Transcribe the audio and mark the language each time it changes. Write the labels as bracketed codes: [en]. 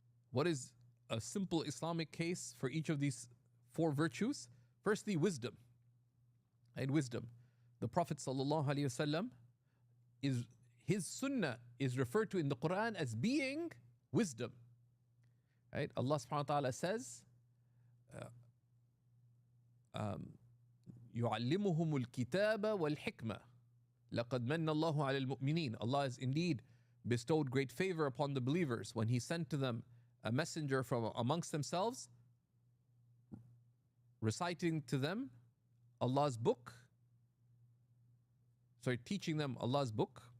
[en] What is a simple Islamic case for each of these 4 virtues? Firstly, wisdom. and wisdom. The Prophet sallallahu alaihi wasallam his sunnah is referred to in the Quran as being wisdom. Right? [ar] Allah subhanahu wa ta'ala [en] says, [ar] يُعَلِّمُهُمُ الْكِتَابَ وَالْحِكْمَةِ لَقَدْ مَنَّ اللَّهُ عَلَى الْمُؤْمِنِينَ. [en] Allah has indeed bestowed great favor upon the believers when He sent to them a messenger from amongst themselves, reciting to them Allah's book, teaching them Allah's book.